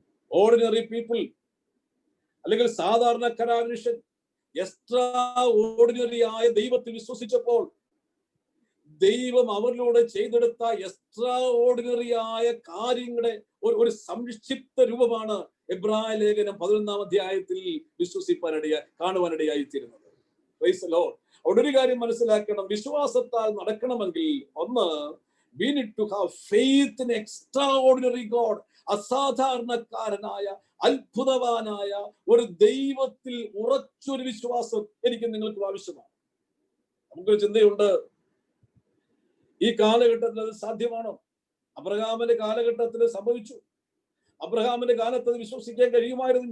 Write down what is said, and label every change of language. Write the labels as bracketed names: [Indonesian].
[Malayalam] Ordinary people അല്ലെങ്കിൽ സാധാരണക്കാരായ മനുഷ്യൻ എക്സ്ട്രാ ഓർഡിനറി ആയ ദൈവത്തിൽ വിശ്വസിച്ചപ്പോൾ ദൈവം അവരിലൂടെ ചെയ്തെടുത്ത എക്സ്ട്രാ ഓർഡിനറി ആയ കാര്യങ്ങളുടെ ഒരു സംക്ഷിപ്ത രൂപമാണ് എബ്രായ ലേഖനം 11-ാം അധ്യായത്തിൽ കാണുവാനിടയായിത്തീരുന്നത്. [English] Praise the Lord. [Malayalam] അവിടെ ഒരു കാര്യം മനസ്സിലാക്കണം, വിശ്വാസത്താൽ നടക്കണമെങ്കിൽ ഒന്ന്, [English] we need to have faith in extraordinary God. [Malayalam] അസാധാരണക്കാരനായ അത്ഭുതവാനായ ഒരു ദൈവത്തിൽ ഉറച്ചൊരു വിശ്വാസം എനിക്ക് നിങ്ങൾക്ക് ആവശ്യമാണ്. നമുക്കൊരു ചിന്തയുണ്ട്, ഈ കാലഘട്ടത്തിൽ അത് സാധ്യമാണോ? അബ്രഹാമിന്റെ കാലഘട്ടത്തിൽ സംഭവിച്ചു. അബ്രഹാമിന്റെ കാലത്ത് അത് വിശ്വസിക്കാൻ കഴിയുമായിരുന്നു.